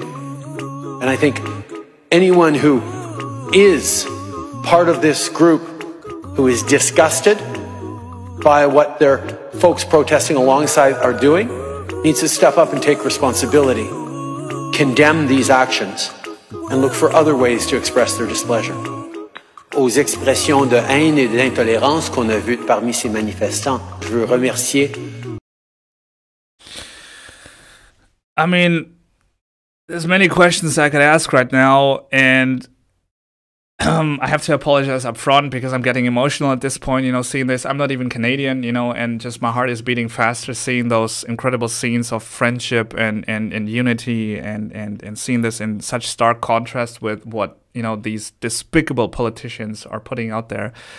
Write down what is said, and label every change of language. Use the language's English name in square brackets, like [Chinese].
[English] And I think anyone who is part of this group who is disgusted by what their folks protesting alongside are doing needs to step up and take responsibility, condemn these actions, and look for other ways to express their displeasure. [French] Aux expressions de haine et d'intolérance qu'on a vues parmi ces manifestants, je veux remercier. [English] I mean, there's many questions I could ask right now, and I have to apologize up front because I'm getting emotional at this point, you know, seeing this. I'm not even Canadian, you know, and just my heart is beating faster seeing those incredible scenes of friendship and unity and seeing this in such stark contrast with what, you know, these despicable politicians are putting out there.